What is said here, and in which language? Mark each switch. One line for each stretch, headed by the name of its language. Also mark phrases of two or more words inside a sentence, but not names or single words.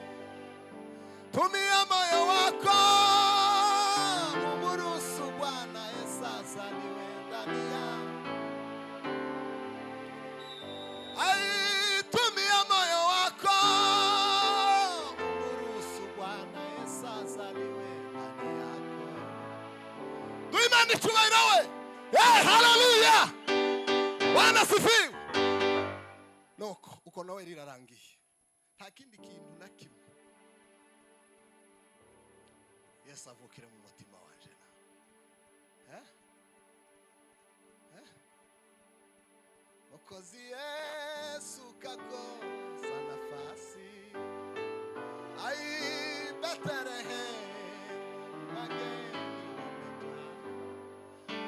Swahili: Tumia moyo wako uruhusu Bwana Yesu azaliwe ndani yako. Tumia moyo wako uruhusu Bwana Yesu azaliwe ndani yako.
Kinyarwanda: Tuimani icyubahiro we. Haleluya.
Swahili: Bwana sifiwe.
Kinyarwanda: Nuko uko nawe rirarangiye, nta kindi kintu na kimwe. Yesu avukire mu mutima wanje na.
Swahili: Mwokozi Yesu kakosa nafasi, ai, Betlehemu wageni wamejaa.